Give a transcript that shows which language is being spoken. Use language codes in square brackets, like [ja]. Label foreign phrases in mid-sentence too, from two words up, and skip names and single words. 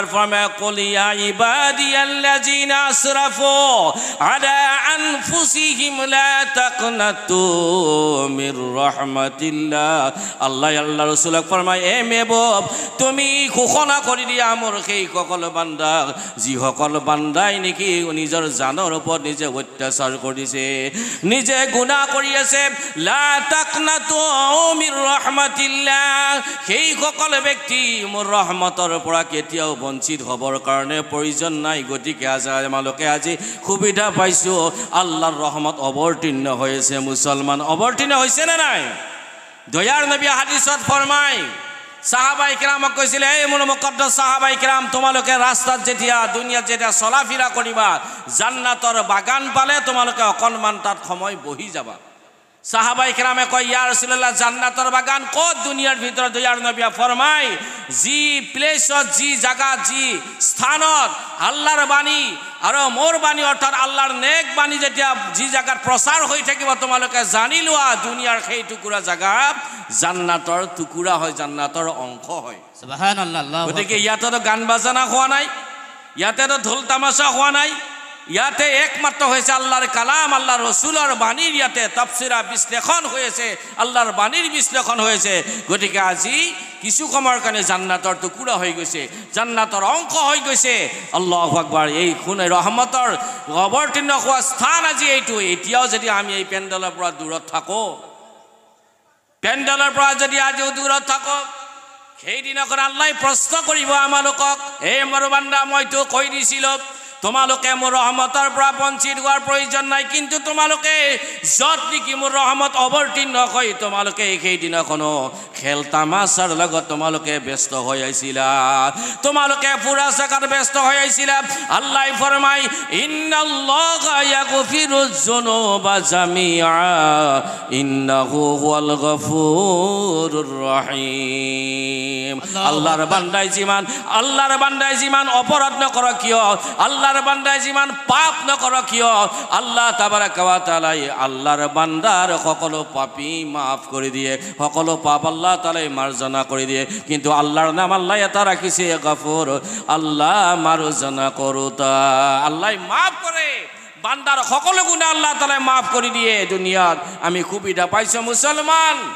[as] ফৰমায় [ar] قل يا عبادي الذين أسرفوا على أنفسهم لا تقنطوا من رحمة الله [as] আল্লাহ রাসূলক ফরমায় এ মেবব তুমি ঘোষণা কৰি দিয়া মোৰ সেই সকল বান্দা যিসকল বান্দাই নেকি নিজৰ জানৰ ওপৰত নিজে অত্যাচাৰ কৰিছে নিজে গুনাহ কৰি আছে [ar] لا تقنطوا من رحمة الله [as] সেই সকল ব্যক্তি মোৰ ৰহমতৰ পৰা কেতিয়াও বঞ্চিত হ'বৰ কাৰণে প্ৰয়োজন নাই গতিকে আমালোকে আজি সুবিধা পাইছো আল্লাহৰ ৰহমত অৱতীৰ্ণ হৈছে মুছলমান অৱতীৰ্ণ হৈছে নে নাই দয়াৰ নবী হাদিসত ফৰমায় সাহাবাই কিরামক কৈছিল এই মোৰ মুকদ্দাস সাহাবাই কিরাম তোমালোকে ৰাস্তাত যেতিয়া দুনিয়াত যেতিয়া চলাফিৰা কৰিবা জান্নাতৰ বাগান পালে তোমালোকে অকণমান তাত সময় বহি যাবা সাহাবাই কিরামে কয় [ar] يا رسول الله [as] জান্নাতৰ বাগান ক'ত দুনিয়াৰ ভিতৰত দয়াৰ নবী ফৰমায় যি প্লেছত যি জায়গা যি স্থানত আল্লাহৰ বাণী আৰু মোৰ বাণী অৰ্থাৎ আল্লাহৰ নেক বাণী যেতিয়া যি জায়গাত প্ৰচাৰ হৈ থাকিব তোমালোকে জানি লোৱা দুনিয়াৰ সেই টুকুৰা জায়গা জান্নাতৰ টুকুৰা হয় জান্নাতৰ অংশ হয় [ar] سبحان الله الله [as] গতিকে ইয়াতে গান বাজনা হোৱা নাই ইয়াতে ঢোল তামাশা হোৱা নাই ইয়াতে একমাত্ৰ হৈছে আল্লাহৰ কালাম আল্লাহৰ ৰাসূলৰ বাণীৰ ইয়াতে তাফসীৰা বিশ্লেষণ হৈছে আল্লাহৰ বাণীৰ বিশ্লেষণ হৈছে গতিকে আজি কিছু সময়ৰ কাৰণে জান্নাতৰ টুকুৰা হৈ গৈছে জান্নাতৰ অংশ হৈ গৈছে [ar] الله أكبر [as] এই খুনে ৰহমতৰ অৱতীৰ্ণ হোৱা স্থান আজি এইটো এতিয়াও যদি আমি এই পেণ্ডেলৰ পৰা দূৰত থাকো পেণ্ডেলৰ পৰা যদি আজিও দূৰত থাকো সেই দিনাখন আল্লাহ প্ৰশ্ন কৰিব আমালোকক এই মোৰ বান্দা মইতো কৈ দিছিলো তোমালোকে মোৰ ৰহমতৰ পৰা বঞ্চিত হোৱাৰ প্ৰয়োজন নাই কিন্তু তোমালোকে যত নেকি মোৰ ৰহমত অৱতীৰ্ণ হয় তোমালোকে সেই দিনাখনো খেল তামাছাৰ লগত তোমালোকে ব্যস্ত হৈ আছিলা তোমালোকে পুৰা জাগাত ব্যস্ত হৈ আছিলা আল্লাহ ফৰমায় [ar] إن الله يغفر الذنوب جميعا إنه هو الغفور [as] রহিম আল্লাহৰ বান্দাই যিমান অপৰাধ নকৰক কিয় আল্লাহৰ বান্দাই যিমান পাপ নকৰক কিয় [ar] الله تبارك وتعالى [as] আল্লাহৰ বান্দাৰ সকলো পাপী মাফ কৰি দিয়ে সকলো পাপ আল্লাহ তাআলাই মাৰ্জনা কৰি দিয়ে কিন্তু আল্লাহৰ নাম আল্লাহ এটা ৰাখিছে গফুৰ আল্লাহ মাৰ্জনা কৰোতা আল্লাহ মাফ কৰে বান্দাৰ সকলো গুনাহ আল্লাহ তাআলাই মাফ কৰি দিয়ে দুনিয়াত আমি সুবিধা পাইছো মুছলমান